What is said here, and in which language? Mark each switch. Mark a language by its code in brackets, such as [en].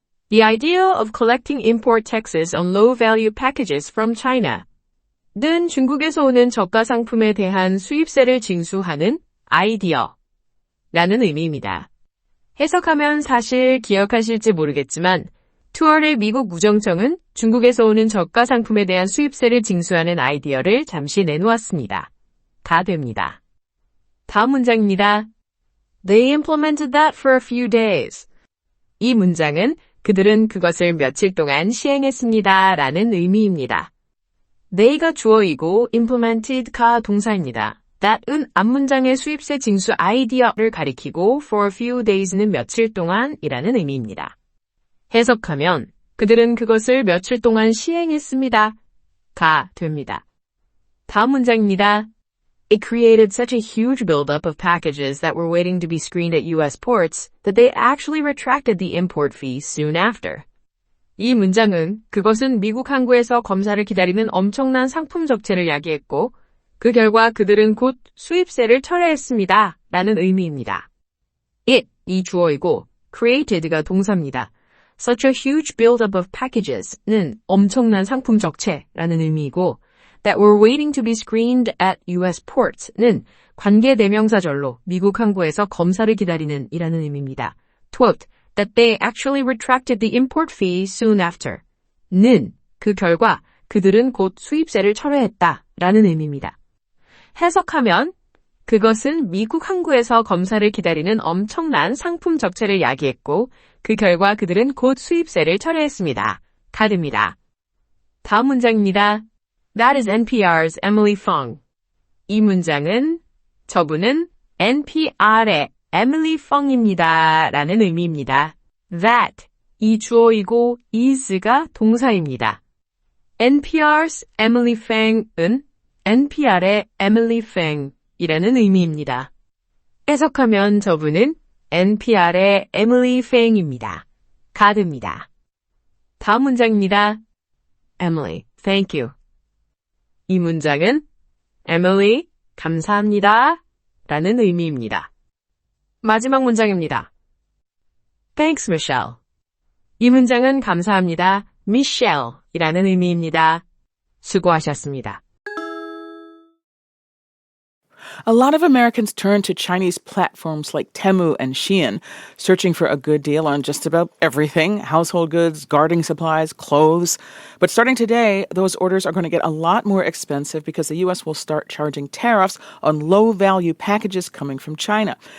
[en] The idea of collecting import taxes on low-value packages from China [ko] 는 중국에서 오는 저가 상품에 대한 수입세를 징수하는 아이디어 라는 의미입니다. 해석하면 사실 기억하실지 모르겠지만 투어의 미국 우정청은 중국에서 오는 저가 상품에 대한 수입세를 징수하는 아이디어를 잠시 내놓았습니다. 가 됩니다. 다음 문장입니다. [en] They implemented that for a few days. [ko] 이 문장은 그들은 그것을 며칠 동안 시행했습니다. 라는 의미입니다. they가 주어이고 implemented가 동사입니다. that은 앞문장의 수입세 징수 아이디어를 가리키고 [en] for a few days [ko] 는 며칠 동안이라는 의미입니다. 해석하면 그들은 그것을 며칠 동안 시행했습니다. 가 됩니다. 다음 문장입니다. [en] It created such a huge buildup of packages that were waiting to be screened at U.S. ports that they actually retracted the import fee soon after. [ko] 이 문장은 그것은 미국 항구에서 검사를 기다리는 엄청난 상품 적체를 야기했고 그 결과 그들은 곧 수입세를 철회했습니다. 라는 의미입니다. It, 이 주어이고 created가 동사입니다. [en] Such a huge buildup of packages [ko] 는 엄청난 상품 적체라는 의미이고 [en] that were waiting to be screened at U.S. [ko] ports는 관계대명사절로 미국 항구에서 검사를 기다리는 이라는 의미입니다. [en] Quote, that they actually retracted the import fee soon after. [ko] 는 그 결과 그들은 곧 수입세를 철회했다 라는 의미입니다. 해석하면 그것은 미국 항구에서 검사를 기다리는 엄청난 상품 적체를 야기했고 그 결과 그들은 곧 수입세를 철회했습니다. 가 됩니다. 다음 문장입니다. [en] That is NPR's Emily Fung. [ko] 이 문장은 저분은 NPR의 Emily Fung입니다. 라는 의미입니다. That, 이 주어이고 is가 동사입니다. NPR's Emily Fang은 NPR의 Emily Fang 이라는 의미입니다. 해석하면 저분은 NPR의 Emily Fang입니다. 가 됩니다. 다음 문장입니다. Emily, [en] thank you. [ko] 이 문장은 Emily, 감사합니다. 라는 의미입니다. 마지막 문장입니다. [en] Thanks, Michelle. [ko] 이 문장은 감사합니다. Michelle 이라는 의미입니다. 수고하셨습니다. [en] A lot of Americans turn to Chinese platforms like Temu and Shein, searching for a good deal on just about everything, household goods, gardening supplies, clothes. But starting today, those orders are going to get a lot more expensive because the U.S. will start charging tariffs on low-value packages coming from China.